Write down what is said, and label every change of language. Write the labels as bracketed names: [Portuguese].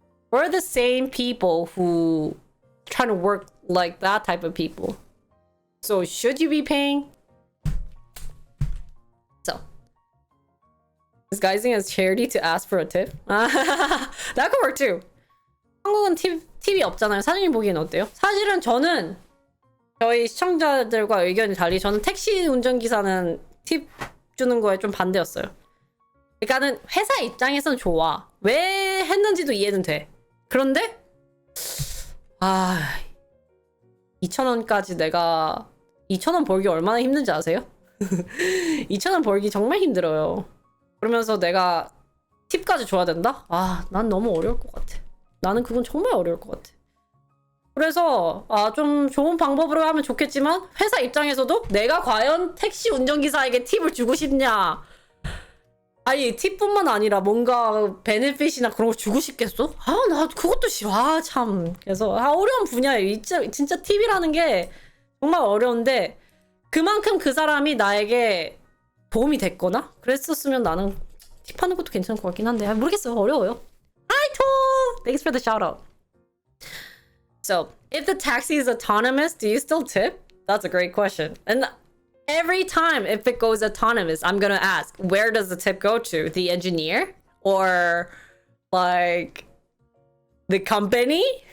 [English] We're the same people who trying to work like that type of people. So should you be paying? So, disguising as charity to ask for a tip? That could work too. [Korean] 한국은 팁이 없잖아요. 사장님 보기엔 어때요? 사실은 저는 저희 시청자들과 의견이 달리 저는 택시 운전기사는 팁 주는 거에 좀 반대였어요. 그러니까는 회사 입장에선 좋아. 왜 했는지도 이해는 돼. 그런데 2,000원까지 내가 2,000원 벌기 얼마나 힘든지 아세요? 2,000원 벌기 정말 힘들어요. 그러면서 내가 팁까지 줘야 된다? 난 너무 어려울 것 같아. 나는 그건 정말 어려울 것 같아. 그래서 좀 좋은 방법으로 하면 좋겠지만 회사 입장에서도 내가 과연 택시 운전기사에게 팁을 주고 싶냐? 아니, 팁뿐만 아니라 뭔가 베네핏이나 그런 거 주고 싶겠어? 나 그것도 싫어. 참. 그래서 어려운 분야예요. 진짜 팁이라는 게 정말 어려운데 그만큼 그 사람이 나에게 도움이 됐거나 그랬었으면 나는 팁하는 것도 괜찮을 것 같긴 한데 모르겠어요. 어려워요. [English] Hi, Tool! Thanks for the shout out. So, if the taxi is autonomous, do you still tip? That's a great question. And every time if it goes autonomous, I'm gonna ask, where does the tip go to? The engineer? Or like the company?